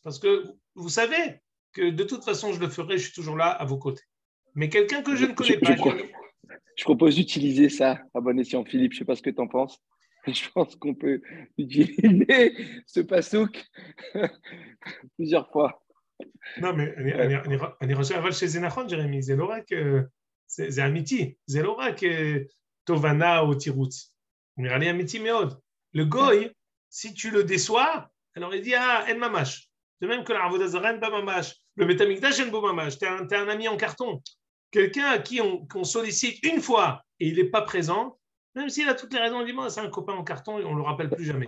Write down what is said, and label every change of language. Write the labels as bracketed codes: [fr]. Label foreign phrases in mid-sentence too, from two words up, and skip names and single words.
[fr] Parce que vous savez que de toute façon, je le ferai, je suis toujours là à vos côtés. Mais quelqu'un que je ne connais pas... Je propose d'utiliser ça à bon escient. Philippe, je ne sais pas ce que tu en penses. Je pense qu'on peut utiliser ce passouk plusieurs fois. Non, mais Ouais. [he] אני חושב, אבל שזה נכון, ג'רמי, זה לא רק, זה אמיתי, זה לא רק תובנה או תירוץ. הוא נראה לי אמיתי מאוד. [fr] Le goy, si tu le déçois, alors il dit, ah, [he] אין ממש. [fr] De même que la [he] עבודה זרה, [fr] en pas mamash. Le [he] בית המקדש, [fr] en pas mamash. T'es un ami en carton. Quelqu'un à qui on sollicite une fois et il n'est pas présent, même s'il a toutes les raisons, on dit, moi, c'est un copain en carton et on ne le rappelle plus jamais.